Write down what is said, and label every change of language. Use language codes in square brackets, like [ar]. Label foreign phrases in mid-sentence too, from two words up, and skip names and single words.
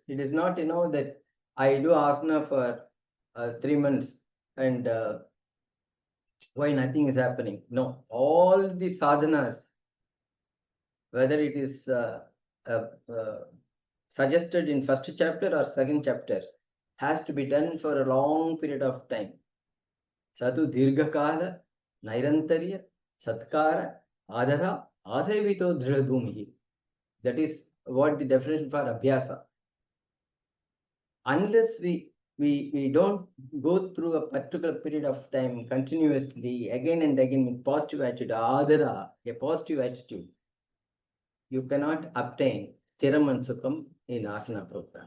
[en] It is not, that I do asana for 3 months and why nothing is happening. No, all the sadhanas, whether it is suggested in first chapter or second chapter, has to be done for a long period of time. [sa] सतु दीर्घकाल नैरन्तर्य सत्कार आदर आसेवितो दृढभूमिः. [en] That is what the definition for abhyasa. Unless we don't go through a particular period of time continuously, again and again with positive attitude, adhara, a positive attitude, you cannot obtain stiram and sukham in asana program.